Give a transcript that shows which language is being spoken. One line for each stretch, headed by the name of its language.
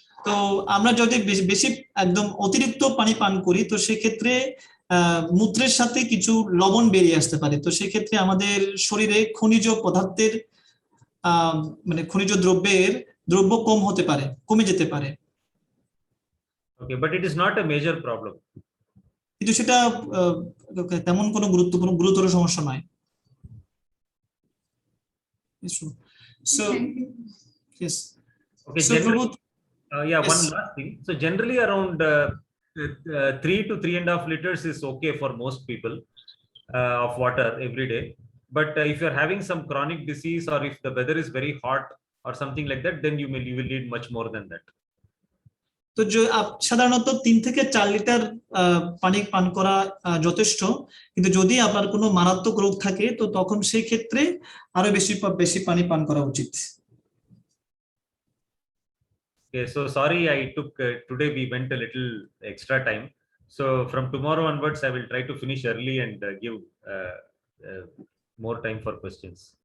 Bangla: তো আমরা যদি বেশি একদম অতিরিক্ত পানি পান করি, তো সেক্ষেত্রে মূত্রের সাথে কিছু লবণ বেরিয়ে আসতে পারে। তো সেক্ষেত্রে আমাদের শরীরে খনিজ পদার্থের খনিজ দ্রব্য কমে যেতে পারে।
English: Okay, but it is not a major problem.
Bangla: কিন্তু সেটা তেমন কোনো গুরুতর সমস্যা নয়।
English: So yes. Okay. So yes. One last thing. So generally around 3 to 3.5 liters is okay for most people of water every day. But if you're having some chronic disease, or if the weather is very hot or something like that, then you will need much more than that.
Bangla: তো সাধারণত 3 থেকে 4 litre পানি পান করা যথেষ্ট, কিন্তু যদি আপনার কোনো মারাত্মক রোগ থাকে, তো তখন সেই ক্ষেত্রে আরো বেশি পানি পান করা উচিত।
English: Okay, so sorry I took today we went a little extra time. So from tomorrow onwards I will try to finish early and give more time for questions.